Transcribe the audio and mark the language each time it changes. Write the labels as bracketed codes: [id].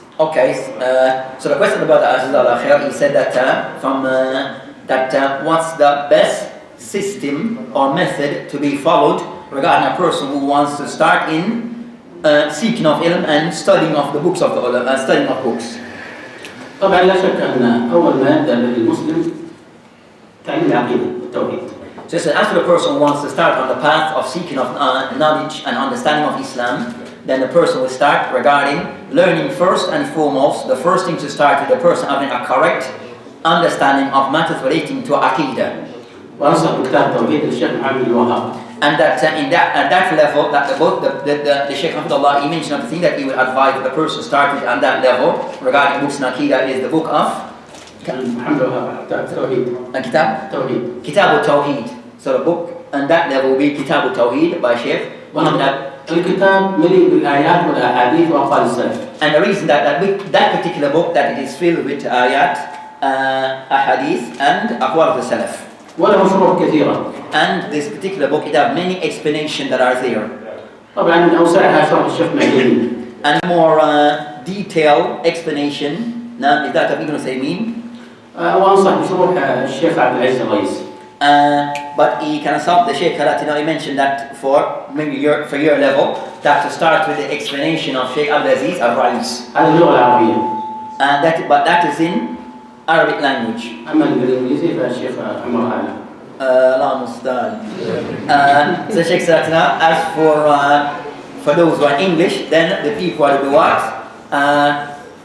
[en] Okay, so the question about the he said that what's the best system or method to be followed regarding a person who wants to start in seeking of ilm and studying of the books of the ulama, studying of books. [ar] طبعا لا شك أن أول ما يبدأ للمسلم تعليم العقيدة والتوحيد. [en] So as the person who wants to start on the path of seeking of knowledge and understanding of Islam, then the person will start regarding learning first and foremost. The first thing to start with the person having a correct understanding of matters relating to Aqidah. And that at that level, that the book, the Shaykh Abdullah, he mentioned the thing that he would advise the person start with on that level regarding books in Aqidah is the book of Kitab al-Tawheed. So the book on that level will be Kitab al-Tawheed by Shaykh Muhammad. [ar] الكتاب مليء بالآيات والأحاديث وأقوال السلف. [en] And the reason that particular book that it is filled with ayat, ahadith and aqwal of the salaf. [ar] وله شروح كثيرة. [en] And this particular book it has many explanations that are there. [ar] طبعا أوسعها شرح الشيخ معين. [en] And more detailed explanation. Now is that of Ibn Taymeeyah? [ar] وأنصح بشروح الشيخ عبد العزيز الرئيس. [en] But he can stop the Shaykh he mentioned that for maybe your level, that to start with the explanation of Shaykh Abdul Aziz al-Rais. But that is in Arabic language. So Shaykh said, as for those who are English, then the people are the what?